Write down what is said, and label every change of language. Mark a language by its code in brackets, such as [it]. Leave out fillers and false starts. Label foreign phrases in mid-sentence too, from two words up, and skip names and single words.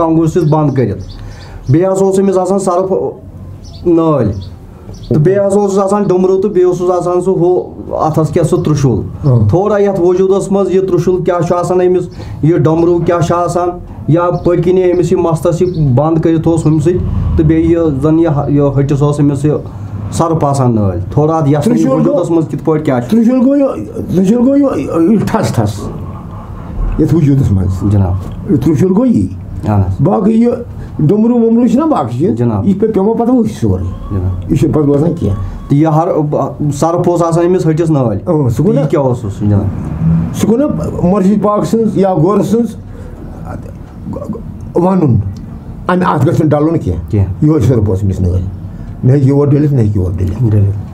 [ks] کنگُر سۭتۍ بنٛد کٔرِتھ بیٚیہِ ہسا اوس أمِس آسان سرف نٲلۍ تہٕ بیٚیہِ ہسا اوسُس آسان ڈُمرٕ تہٕ بیٚیہِ اوسُس آسان سُہ ہُہ اتھس کیٛاہ سُہ ترٛشوٗل تھوڑا یتھ وجوٗدس منٛز یہِ ترٛشوٗل کیٛاہ چھُ آسان أمِس یہِ ڈمروٗ کیٛاہ چھُ آسان یا پٔتۍ کِنۍ أمِس یہِ مستس یہِ بنٛد کٔرِتھ اوس ہُمہِ سۭتۍ تہٕ بیٚیہِ یہِ زن یہِ ۂٹِس اوس أمِس یہِ سرُف آسان نٲلۍ تھوڑا اتھ یتھ وجوٗدس منٛز کِتھ پٲٹھۍ کیٛاہ چھُ ترٛشوٗل گوٚو یہِ ٹھس ٹھس یتھ وجوٗدس منٛز جناب ترٛشوٗل گوٚو یی باقی یہ دمرو ومرو چھنا باقی چیز یہ پہ پیما پتہ وہ سورے یہ چھِ پتہ روزان کینٛہہ تہٕ یہِ ہر سرف اوس آسان أمِس ۂٹِس نٲلۍ سُہ گوٚو یہِ کیٛاہ اوسُس جناب سُہ گوٚو نا مرشد پاک سٕنٛز یا غورٕ سٕنٛز وَنُن اَمہِ اَتھ گژھِ نہٕ ڈَلُن کینٛہہ یِہوٚے سرف اوس أمِس نٲلۍ نہ ہیٚکہِ یور ڈٔلِتھ نہ ہیٚکہِ یور ڈٔلِتھ